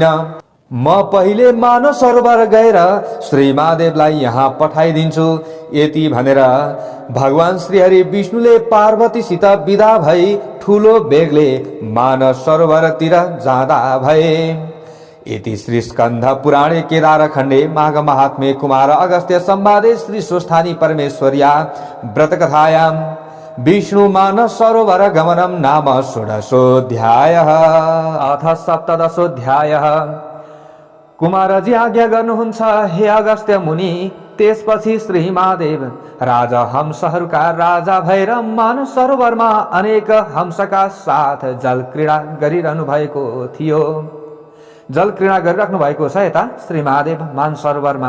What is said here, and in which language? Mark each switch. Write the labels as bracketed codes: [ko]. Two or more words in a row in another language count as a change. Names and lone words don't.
[ne] म पहिले मानव सरोवर गएर श्री महादेवलाई यहाँ पठाइदिन्छु। यति भनेर भगवान श्रीहरि विष्णुले पार्वतीसित विदा भई ठुलो बेगले मानव सरोवरतिर जाँदा भए। [sa] इति श्री स्कंध पुराणे केदार खंडे माघ महात्म्ये कुमार अगस्त्य संवादे श्री स्वस्थानी परमेश्वर्या व्रत कथायां विष्णु मानस सरोवर गमनम नाम षोडशोऽध्यायः। अथ सप्तदशोऽध्यायः। [ne] कुमारजी आज्ञा गर्नुहुन्छ हे अगस्त्य मुनि। त्यसपछि श्री महादेव राजा हंसहरूका राजा भएर मानस सरोवरमा अनेक हंसका साथ जल क्रीडा गरिरहनु भएको थियो। जल क्रीडा गरिराख्नु भएको छ यता श्री महादेव मानस सरोवरमा।